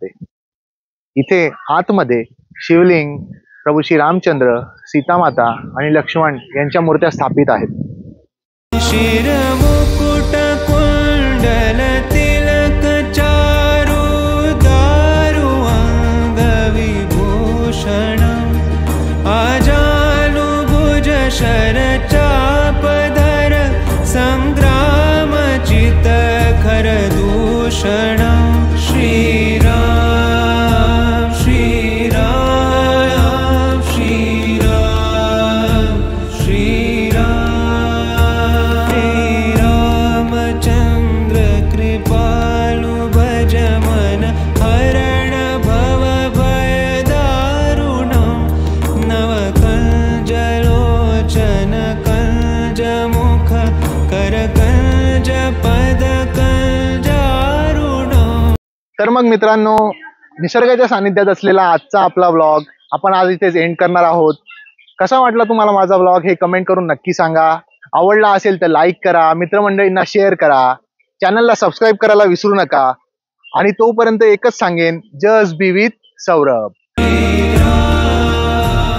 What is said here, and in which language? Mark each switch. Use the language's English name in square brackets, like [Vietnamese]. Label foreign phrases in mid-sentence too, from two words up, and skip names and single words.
[Marathi] इथे आतमध्ये शिवलिंग, प्रभू श्री रामचंद्र, सीतामाता आणि लक्ष्मण यांच्या मूर्त्या स्थापित आहेत। [Awadhi] शिरमुकुट कुंडल तिलक चारु दारु अंग विभूषण आजानु भुज शर चापधर संग्राम चित खर दूषण। श्रीराम श्रीराम श्रीराम श्रीराम। रामचंद्र कृपालु भज मन हरण भव भय दारुण नव कंज लोचन कंज मुख कर कंज पद कंजारुण। [Marathi] तर मग मित्रांनो, निसर्गाच्या सानिध्यात असलेला आजचा आपला व्लॉग आपण आज इथेच एंड करणार आहोत। कसा वाटला तुम्हाला माझा व्लॉग हे कमेंट करून नक्की सांगा। आवडला असेल तर लाईक करा, मित्रमंडळींना शेअर करा, चॅनलला सबस्क्राईब करायला विसरू नका। आणि तोपर्यंत एकच सांगेन, [English] just be with [Marathi] सौरभ।